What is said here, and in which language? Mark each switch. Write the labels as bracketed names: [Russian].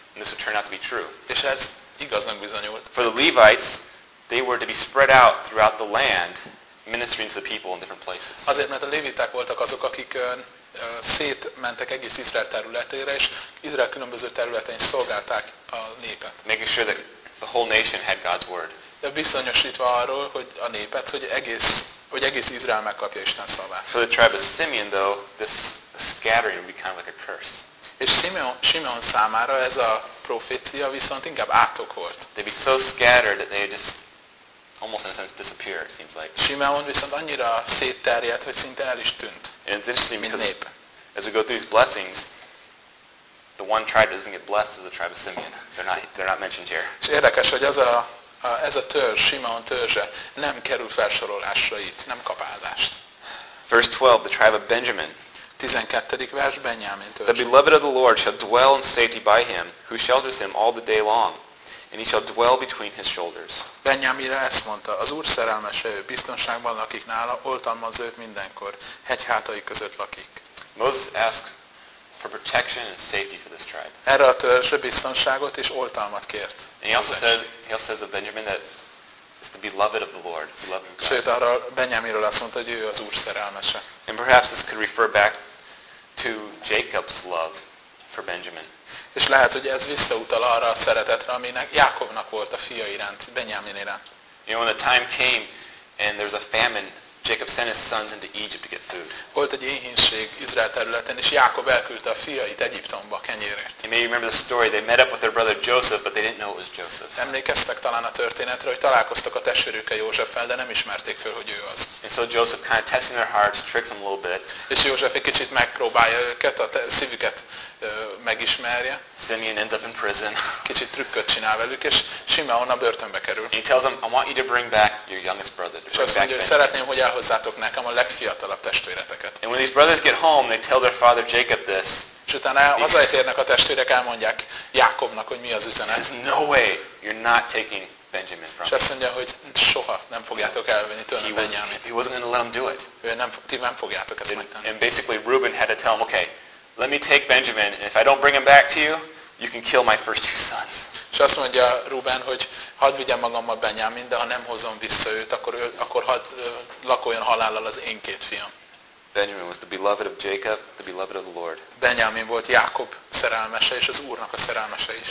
[English] And this will turn out to be true. [Hungarian] És ez igaznak bizonyult. [English] For the Levites, they were to be spread out throughout the land, ministering to the people in different places. [Hungarian] Azért, mert a léviták voltak azok, akik szétmentek egész Izrael területére, és Izrael különböző területein szolgálták a népet. [English] Making sure that the whole nation had God's word. [Hungarian] De bizonyosítva arról, hogy a népet, hogy egész Izrael megkapja Isten szavát. [English] For the tribe of Simeon, though, this scattering would be kind of like a curse. [Hungarian] És Simeon számára ez a profécia viszont inkább átok volt. [English] They'd be so scattered that they just almost in a sense disappear, it seems like. [Hungarian] Simeon viszont annyira szétterjedt, hogy szinte el is tűnt. [English] And it's interesting because as we go through these blessings, the one tribe that doesn't get blessed is the tribe of Simeon. They're not mentioned here. [Hungarian] És érdekes, hogy ez a törzs, Simeon törzse, nem kerül felsorolásra itt, nem kap áldást. [English] Verse 12, the tribe of Benjamin. [Hungarian] 12. vers, Benjamin törzse. [English] The beloved of the Lord shall dwell in safety by him, who shelters him all the day long. And he shall dwell between his shoulders. [Hungarian] Benyámire ezt mondta, az Úr szerelmese ő, biztonságban lakik nála, oltalmaz őt mindenkor, hegyhátai között lakik. [English] Moses asked for protection and safety for this tribe. [Hungarian] Erre a törzsre biztonságot és oltalmat kért. [English] And he also says of Benjamin that it's the beloved of the Lord, the beloved of God. [Hungarian] Sőt, arra Benyámiről azt mondta, hogy ő az Úr szerelmese. [English] And perhaps this could refer back to Jacob's love for Benjamin. [Hungarian] És lehet, hogy ez visszautal arra a szeretetre, aminek Jákobnak volt a fia iránt, Benyámin iránt. [English] You know, when the time came and there was a famine, Jacob sent his sons into Egypt to get food. [Hungarian] Volt egy éhínség Izrael területen, és Jákob elküldte a fiait Egyiptomba kenyérért. [English] You may remember the story, they met up with their brother Joseph, but they didn't know it was Joseph. [Hungarian] Emlékeztek talán a történetre, hogy találkoztak a testvérükkel Józseffel, de nem ismerték föl, hogy ő az. [English] And so Joseph kind of testing their hearts, tricks them a little bit. [Hungarian] És József egy kicsit megpróbálja őket, a szívüket megismerje. [English] Simeon ends up in prison. [Hungarian] Kicsit trükköt csinál velük, és Simeon a börtönbe kerül. [English] And he tells him, I want you to bring back your youngest brother. [Hungarian] És azt mondja, hogy szeretném, hogy elhozzátok nekem a legfiatalabb testvéreteket. [English] And when these brothers get home, they tell their father Jacob this. [Hungarian] És utána hazaérnek a testvérek, elmondják Jákobnak, hogy mi az üzenet. [English] There's no way you're not taking Benjamin from. [Hungarian] És azt mondja, hogy soha nem fogjátok elvenni tőlem Benjamin. [English] He wasn't going to let him do it. [Hungarian] Ti nem fogjátok ezt megtenni. [English] And basically Reuben had to tell him, okay, let me take Benjamin, and if I don't bring him back to you, you can kill my first two sons. [Hungarian] És azt mondja Ruben, hogy hadd vigyem magammal Benjamin, de ha nem hozom vissza őt, akkor hadd lakoljon halállal az én két fiam. [English] Benjamin was the beloved of Jacob, the beloved of the Lord. [Hungarian] Benjamin volt Jákob szerelmese, és az Úrnak a szerelmese is.